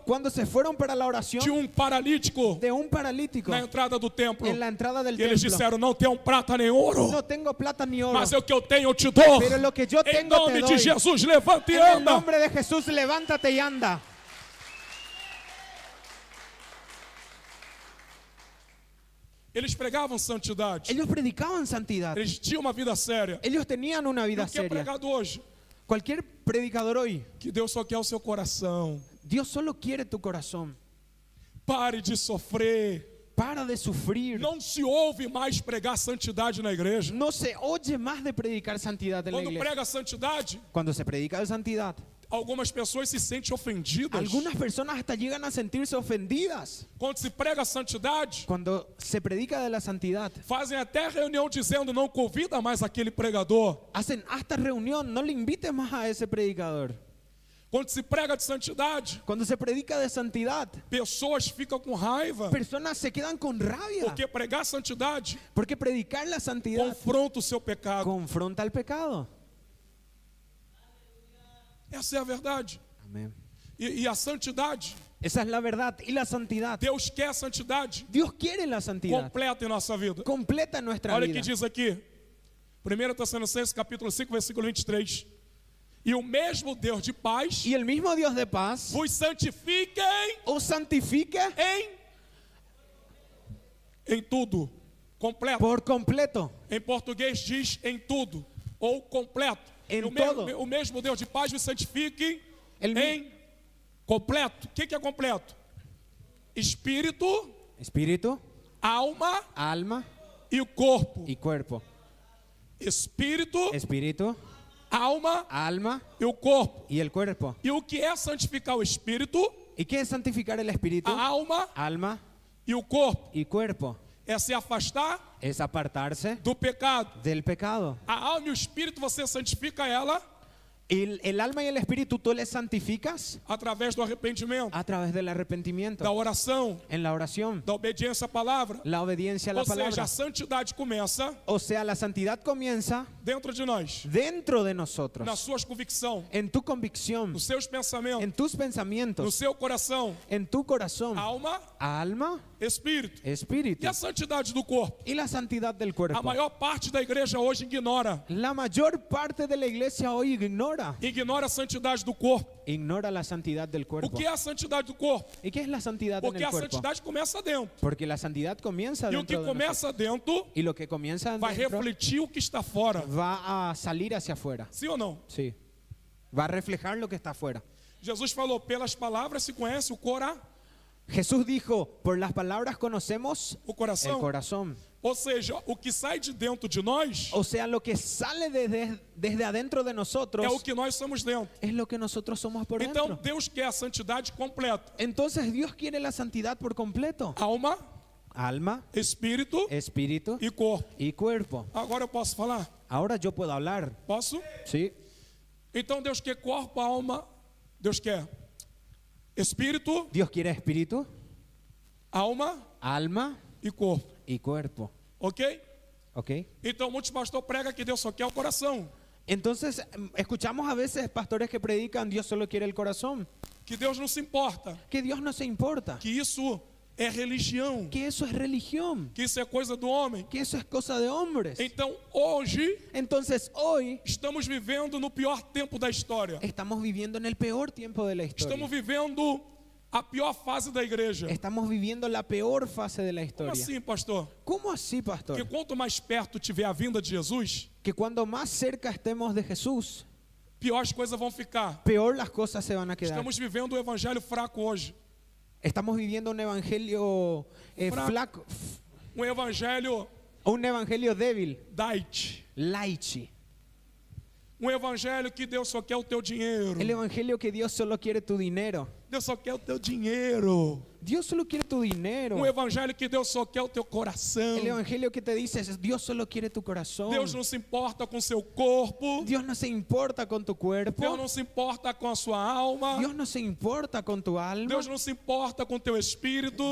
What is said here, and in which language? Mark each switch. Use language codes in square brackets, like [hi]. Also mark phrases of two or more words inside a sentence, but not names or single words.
[es] Cuando se fueron para la oración [pt] tinha paralítico [es] de un paralítico [pt] na entrada do templo. [es] en la entrada del [pt] E eles [es] templo. [pt] disseram: não tenho prata nem ouro, [es] No tengo plata ni oro, [pt] mas o que eu tenho eu te dou. [es] pero lo que yo [pt] Em [es] tengo te [pt] nome [es] doy. [pt] de Jesus, levanta e [es] En el [pt] anda. [es] nombre de Jesús, levántate y anda. [pt] Eles pregavam santidade. [es] Ellos predicaban santidad. [pt] Eles tinham uma vida séria. [es] Ellos tenían una [pt] E [es] vida [pt] o que é [es] seria. [pt] pregado hoje? [es] Cualquier predicador hoy, [pt] Que Deus só quer o seu coração. [es] Dios solo quiere tu corazón. [pt] Pare de sofrer. [es] Para de sufrir. [pt] Não se ouve mais pregar santidade na igreja. [es] No se oye más de predicar santidad en la [pt] Quando [es] iglesia. [pt] prega santidade, [es] Cuando se predica de santidad, [pt] algumas pessoas se sentem ofendidas. [es] algunas personas hasta llegan a sentirse ofendidas. [pt] Quando se prega santidade, [es] Cuando se predica de la santidad, [pt] fazem até reunião dizendo: não convida mais aquele pregador. [es] hacen hasta reunión, no le invites más a ese predicador. [pt] Quando se prega de santidade, [es] Cuando se predica de santidad, [pt] pessoas ficam com raiva. [es] personas se quedan con rabia. [pt] Porque pregar santidade [es] Porque predicar la santidad [pt] confronta o seu pecado. [es] confronta el pecado. [pt] Essa é a verdade. [es] Amén. [pt] E a santidade, [es] Esa es la verdad. Y la santidad, [pt] Deus quer a santidade [es] Dios quiere la santidad [pt] completa em nossa vida. [es] completa en nuestra [pt] Olha o [es] vida. [pt] que diz aqui. 1 Tessalonicenses capítulo 5, versículo 23. E o mesmo Deus de paz [es] Y el mismo Dios de paz [pt] vos santifiquem [es] os santifique [pt] em tudo. Completo. [es] por completo. [pt] Em português diz em tudo. Ou completo. Em E [es] todo. [pt] o mesmo Deus de paz vos santifique [es] El mi- [pt] em completo. O que é completo? Espírito, [es] Espíritu, [pt] alma [es] alma [pt] e o corpo. [es] y cuerpo. [pt] Espírito, [es] Espíritu, [pt] alma [es] alma [pt] e o corpo. [es] y el cuerpo. [pt] E o que é santificar o espírito, [es] ¿Y qué es santificar el espíritu? [pt] a alma [es] Alma [pt] e o corpo? [es] y cuerpo. [pt] É se afastar [es] Es apartarse [pt] do pecado. [es] del pecado. [pt] A alma e o espírito você santifica ela [es] El alma y el espíritu tú les santificas [pt] através do arrependimento, [es] a través del arrepentimiento, [pt] da oração, [es] en la oración, [pt] da obediência à palavra. [es] la obediencia a la [pt] Ou seja, [es] palabra. [pt] a santidade começa [es] O sea, la santidad comienza [pt] dentro de nós, [es] dentro de nosotros, [pt] nas suas convicções, [es] en tu convicción, [pt] nos seus pensamentos, [es] en tus [pt] no [es] pensamientos, [pt] seu coração, [es] en tu corazón, [pt] alma, [es] alma, [pt] espírito. [es] espíritu [pt] E a santidade do corpo? [es] y la santidad del [pt] A [es] cuerpo. [pt] maior parte da igreja hoje ignora. [es] La mayor parte de la iglesia hoy ignora [pt] Ignora a santidade do corpo. [es] la santidad del [pt] O [es] cuerpo. [pt] que é a santidade do corpo? [es] ¿Y qué es la santidad en [pt] Porque [es] el [pt] a [es] cuerpo? [pt] santidade começa dentro. [es] Porque la santidad comienza [pt] E o que [es] dentro de nosotros. [pt] começa dentro [es] Y lo que comienza [pt] vai [es] dentro [pt] refletir o que está fora. [es] va a salir hacia afuera. [pt] Sim ou não? [es] Sí. Va a reflejar lo que está afuera. [pt] Jesus falou: pelas palavras se conhece [es] Jesús dijo, por las palabras conocemos [pt] o [es] el [pt] coração. [es] corazón. [pt] Ou seja, o que sai de dentro de nós [es] O sea, lo que sale desde adentro de nosotros [pt] é o que nós somos dentro. [es] es lo que nosotros somos por [pt] Então [es] dentro. [pt] Deus quer a santidade completa. [es] Entonces Dios quiere la santidad por completo. [pt] Alma, [es] alma, [pt] espírito [es] espíritu [pt] e corpo. [es] y cuerpo. [pt] Agora eu posso falar? [es] Ahora yo puedo hablar, [pt] Posso? [es] ¿sí? [pt] Então Deus quer corpo, alma, Deus quer espírito, [es] Dios quiere espíritu, [pt] alma [es] alma [pt] e corpo. [es] y cuerpo, [pt] Ok? [es] ¿ok? [pt] Então muitos pastores pregam que Deus só quer o coração. [es] Entonces, escuchamos a veces pastores que predican, Dios solo quiere el corazón, [pt] Que Deus não se importa. [es] que Dios no se importa, [pt] Que isso é religião. [es] que eso es religión, [pt] Que isso é coisa do homem. [es] que eso es cosa de hombres. [pt] Então hoje [es] Entonces, hoy [pt] estamos vivendo no pior tempo da história. [es] estamos viviendo en el peor tiempo de la historia. [pt] Estamos vivendo a pior fase da igreja. [es] Estamos viviendo la peor fase de la [pt] Como [es] historia. [pt] assim, pastor? [es] ¿Cómo así, [pt] Porque [es] pastor? [pt] quanto mais perto tiver a vinda de Jesus, [es] Que cuando más cerca estemos de Jesús, [pt] pior as coisas vão ficar. [es] peor las cosas se van a quedar. [pt] Estamos vivendo o evangelho fraco hoje. [es] Estamos viviendo un evangelio flaco, [pt] Um evangelho [es] débil, [pt] diet. [es] light. [pt] Um evangelho que Deus só quer o teu dinheiro. [es] El evangelio que Dios solo quiere tu dinero. [pt] Deus só quer o teu dinheiro. [es] Dios solo quiere tu dinero. [pt] Um evangelho que Deus só quer o teu coração. [es] El evangelio que te dice es Dios solo quiere tu corazón. [pt] Deus não se importa com seu corpo. [es] Dios no se importa con tu [pt] Deus [es] cuerpo. [pt] não se importa com a sua alma. [es] Dios no se importa con tu alma. [pt] Deus não se importa com teu espírito.